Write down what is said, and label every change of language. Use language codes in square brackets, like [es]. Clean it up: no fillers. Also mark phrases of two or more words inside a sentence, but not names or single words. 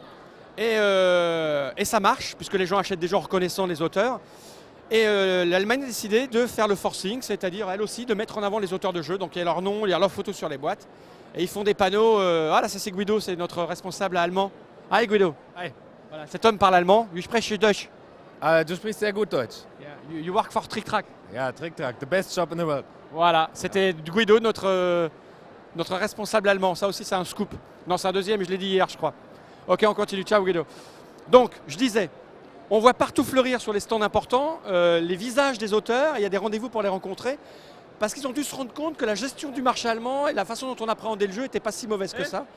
[fr] Et ça marche, puisque les gens achètent des jeux en reconnaissant les auteurs. Et l'Allemagne a décidé de faire le forcing, c'est-à-dire elle aussi de mettre en avant les auteurs de jeux. Donc il y a leur nom, il y a leur photo sur les boîtes. Et ils font des panneaux. Ah là, ça c'est Guido, c'est notre responsable allemand. Allez Guido, allez. Voilà, cet homme parle allemand. [de] Ich spreche Deutsch. Du sprichst sehr gut Deutsch. [en] Yeah. You work for Trick Track. Ja, Trick Track, the best shop in the world. [fr] Voilà, c'était Guido, notre responsable allemand. Ça aussi, c'est un scoop. Non, c'est un deuxième, je l'ai dit hier, je crois. Ok, on continue. Ciao Guido. Donc, je disais, on voit partout fleurir sur les stands importants les visages des auteurs. Il y a des rendez-vous pour les rencontrer. Parce qu'ils ont dû se rendre compte que la gestion du marché allemand et la façon dont on appréhendait le jeu n'était pas si mauvaise que ça.